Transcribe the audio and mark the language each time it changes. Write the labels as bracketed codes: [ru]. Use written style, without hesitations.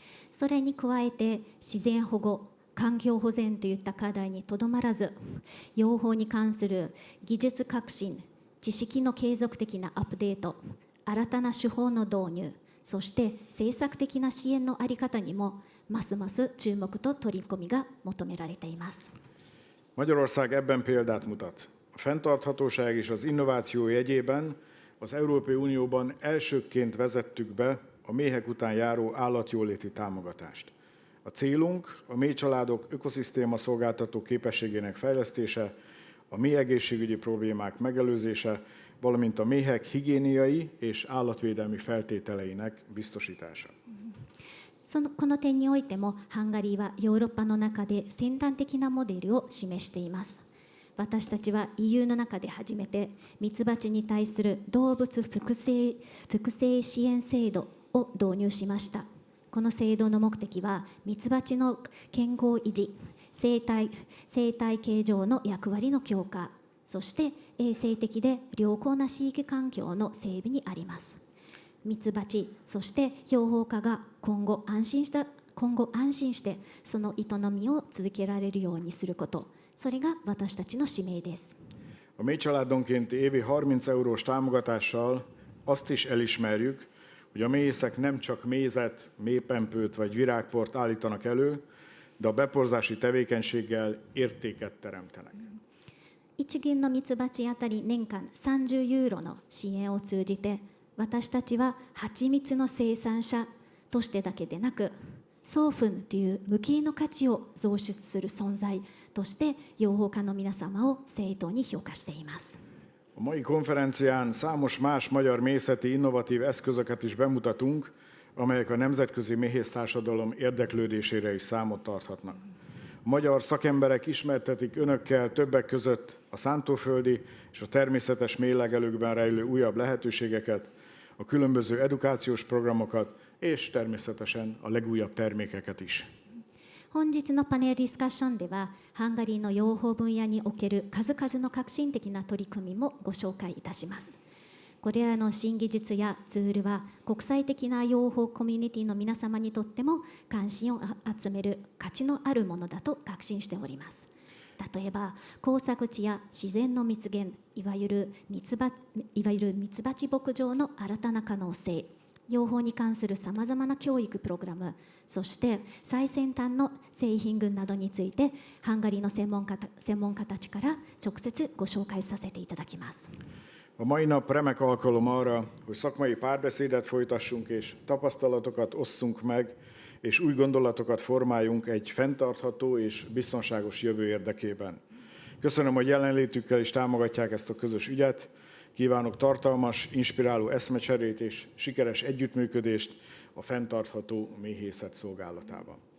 [ja] それに加えて自然保護、環境保全といった課題にとどまらず、養蜂に関する技術革新、知識の継続的なアップデート、新たな手法の導入、そして政策的な支援の在り方にもますます注目と取り組みが求められています。 [hu] Magyarország ebben példát mutat. A fenntarthatóság és az innováció jegyében az Európai Unióban elsőként vezettük be a méhek után járó állatjóléti támogatást. A célunk a méhcsaládok ökoszisztéma szolgáltató képességének fejlesztése, a méhegészségügyi problémák megelőzése, valamint a méhek higiéniai és állatvédelmi feltételeinek biztosítása. [ja] この点においてもハンガリーはヨーロッパの中で先端的なモデルを示しています。私たちは EU の中で初めてミツバチに対する動物複製支援制度を導入しました。この制度の目的はミツバチの健康維持、生態系上の役割の強化、そして衛生的で良好な飼育環境の整備にあります。ミツバチ、そして養蜂家が今後安心してその営みを続けられるようにすること、それが私たちの使命です。 [hu] A méhcsaládonkénti évi 30 eurós támogatással azt is elismerjük, hogy a méhészek nem csak mézet, méhpempőt vagy virágport állítanak elő, de a beporzási tevékenységgel értéket teremtenek. [ja] 一群のミツバチあたり年間30ユーロの支援を通じて、私たちは蜂蜜の生産者としてだけでなく、送粉という無形の価値を創出する存在として養蜂家の皆様を正当に評価しています。 [hu] A mai konferencián számos más magyar méhészeti innovatív eszközöket is bemutatunk, amelyek a nemzetközi méhésztársadalom érdeklődésére is számot tarthatnak. A magyar szakemberek ismertetik önökkel többek között a szántóföldi és a természetes méhlegelőkben rejlő újabb lehetőségeket, a különböző edukációs programokat és természetesen a legújabb termékeket is. [ja] 本日のパネルディスカッションでは、ハンガリーの養蜂分野における数々の革新的な取り組みもご紹介いたします。これらの新技術やツールは、国際的な養蜂コミュニティの皆様にとっても関心を集める価値のあるものだと確信しております。例えば、耕作地や自然の蜜源、いわゆるミツバチ牧場の新たな可能性、養蜂に関するさまざまな教育プログラム、そして最先端の製品群などについて、ハンガリーの専門家たちから直接ご紹介させていただきます。 [hu] A mai nap remek alkalom arra, hogy szakmai párbeszédet folytassunk és tapasztalatokat osszunk meg, és új gondolatokat formáljunk egy fenntartható és biztonságos jövő érdekében. Köszönöm, hogy jelenlétükkel is támogatják ezt a közös ügyet. Kívánok tartalmas, inspiráló eszmecserét és sikeres együttműködést a fenntartható méhészet szolgálatában.